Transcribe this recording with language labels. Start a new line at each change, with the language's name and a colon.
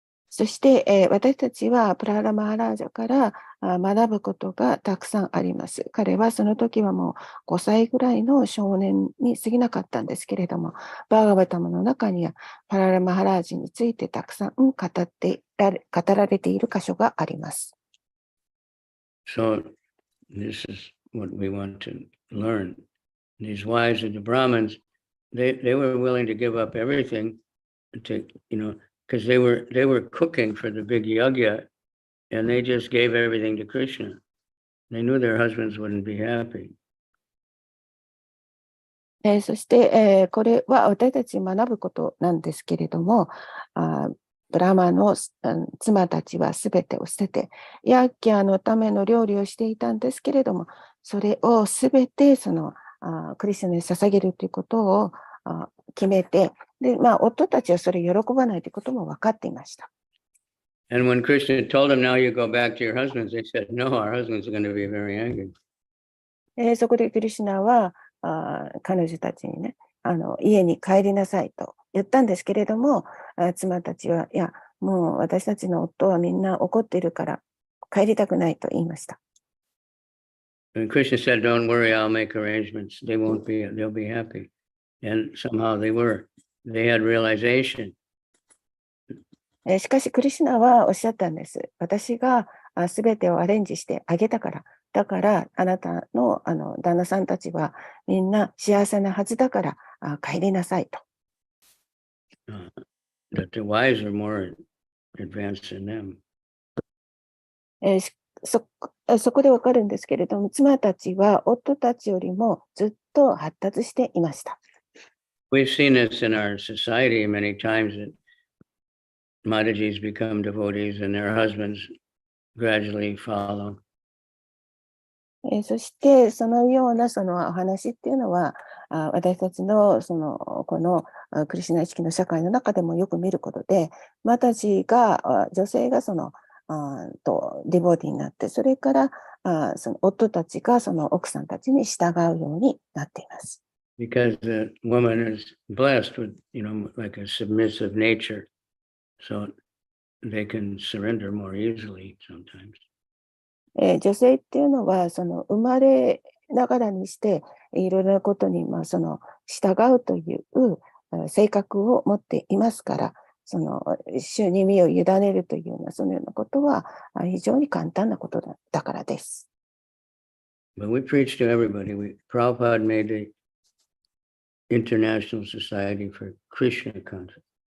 Japanese: そして、私たちはプラハラ・マハラージャから学ぶことがたくさんあります。彼はその時はもう5歳ぐらいの少年に過ぎなかったんですけれども、バーガバタムの中にはプラハラ・マハラージについてたくさん語られている箇所があります。
English: So this is what we want to learn. These wives of the Brahmins, they were willing to give up everything to, because they were cooking for the big yagya, and they just gave everything to Krishna. They knew their husbands wouldn't be happy.
Japanese: そして、これは私たち学ぶことなんですけれども、ブラマの妻たちはすべてを捨てて、ヤッキャのための料理をしていたんですけれども、それをすべてクリスチャンに捧げるということを決めて、で、夫たちはそれを喜ばないということも分かっていました。
English: And when Krishna told them, now you go back to your husbands, they said, no, our husbands are going to be very angry.
Japanese: そこでクリシュナは彼女たちにね、家に帰りなさいと言ったんですけれども、妻たちは、いや、もう私たちの夫はみんな怒っているから帰りたくないと言いました。
English: And Krishna said, don't worry, I'll make arrangements. They'll be happy. And somehow they were. They had realization.
Japanese: しかしクリシュナはおっしゃったんです。私がすべてをアレンジしてあげたから。だからあなたの旦那さんたちはみんな幸せなはずだから帰りなさいと。
English: That the wives are more advanced than them.
Japanese: そこでわかるんですけれども、妻たちは夫たちよりもずっと発達していました。
English: We've seen this in our society many times that Mataji's become devotees and their husbands gradually follow.
Japanese: そしてそのようなお話っていうのは私たちのこのクリシュナ意識の社会の中でもよく見ることで、マタジが女性がデボーティーになって、それから夫たちが奥さんたちに従うようになっています。
English: Because the woman is blessed with, like a submissive nature, so they can surrender more easily sometimes.
Japanese: 女性っていうのは生まれながらにしていろいろなことに従うという性格を持っていますから、主に身を委ねるというようなそのようなことは非常に簡単なことだからです。
English: But we preach to everybody. Prabhupada made the International Society for Krishna Consciousness.